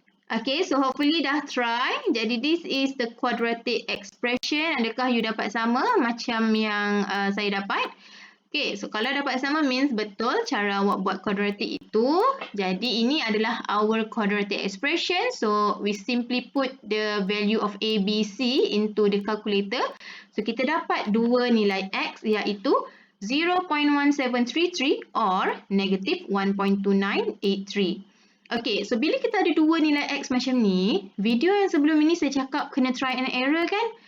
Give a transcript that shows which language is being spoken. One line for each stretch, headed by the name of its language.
English: Okay, so hopefully dah try. Jadi this is the quadratic expression.
Malay: Adakah you dapat sama macam yang saya dapat? Okay, so kalau dapat sama means betul cara awak buat quadratic itu. Jadi ini adalah
English: our quadratic expression. So we simply put the value of A, B, C into the calculator.
Malay: So kita dapat dua nilai X, iaitu 0.1733 or negative 1.2983. Okay, so bila kita ada dua nilai X macam ni, video yang sebelum ini saya cakap kena
English: try and error
Malay: kan?